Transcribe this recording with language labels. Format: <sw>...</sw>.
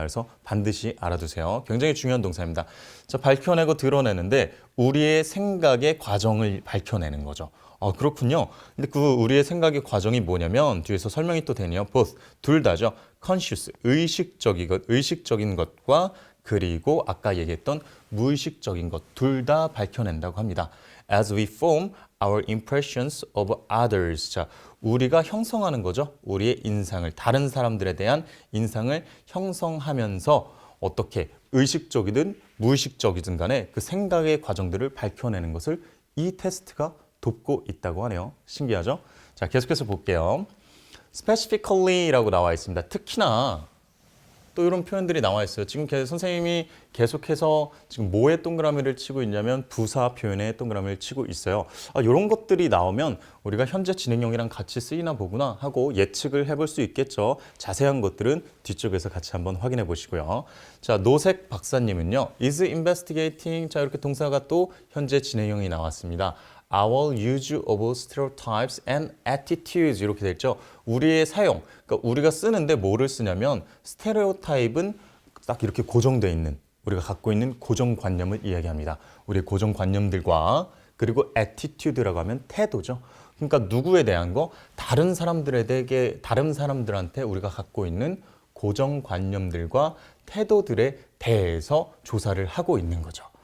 <ko>그래서 반드시 알아두세요. 굉장히 중요한 동사입니다. 자, 밝혀내고 드러내는데 우리의 생각의 과정을 밝혀내는 거죠. 그렇군요. 근데 그 우리의 생각의 과정이 뭐냐면 뒤에서 설명이 또 되네요. both, 둘 다죠. conscious, 의식적인 것과 그리고 아까 얘기했던 무의식적인 것 둘 다 밝혀낸다고 합니다.</ko> <en>As we form our impressions of others.</en> <ko>자, 우리가 형성하는 거죠. 우리의 인상을, 다른 사람들에 대한 인상을 형성하면서 어떻게 의식적이든 무의식적이든 간에 그 생각의 과정들을 밝혀내는 것을 이 테스트가 돕고 있다고 하네요. 신기하죠? 자, 계속해서 볼게요. specifically라고 나와 있습니다. 특히나 또 이런 표현들이 나와 있어요. 지금 선생님이 계속해서 지금 뭐에 동그라미를 치고 있냐면 부사 표현에 동그라미를 치고 있어요. 이런 것들이 나오면 우리가 현재 진행형이랑 같이 쓰이나 보구나 하고 예측을 해볼 수 있겠죠. 자세한 것들은 뒤쪽에서 같이 한번 확인해 보시고요. 자, 노색 박사님은요. is investigating. 자, 이렇게 동사가 또 현재 진행형이 나왔습니다.</ko> <en>Our use of stereotypes and attitudes</en> <ko>이렇게 돼 있죠. 우리의 사용, 그러니까 우리가 쓰는데 뭐를 쓰냐면 스테레오타입은 딱 이렇게 고정되어 있는 우리가 갖고 있는 고정관념을 이야기합니다. 우리의 고정관념들과 그리고 attitude라고 하면 태도죠. 그러니까 누구에 대한 거 다른 사람들한테 우리가 갖고 있는 고정관념들과 태도들에 대해서 조사를 하고 있는 거죠.</ko>